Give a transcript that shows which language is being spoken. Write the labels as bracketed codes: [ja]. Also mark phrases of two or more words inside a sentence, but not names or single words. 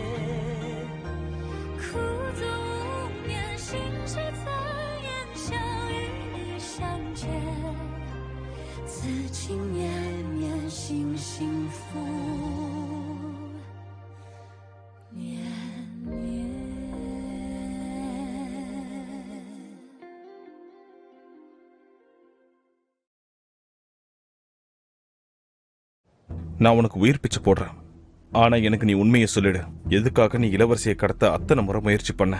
[zh] 苦足无眠，心事残烟，想与你相见，此情绵绵，心幸福绵绵。 [ta] நான் உனக்கு உயிர் பிச்சை போடுறேன். ஆனா எனக்கு நீ உண்மையை சொல்லிடு. எதுக்காக நீ இளவரசியை கடத்த அத்தனை முறை முயற்சி பண்ண?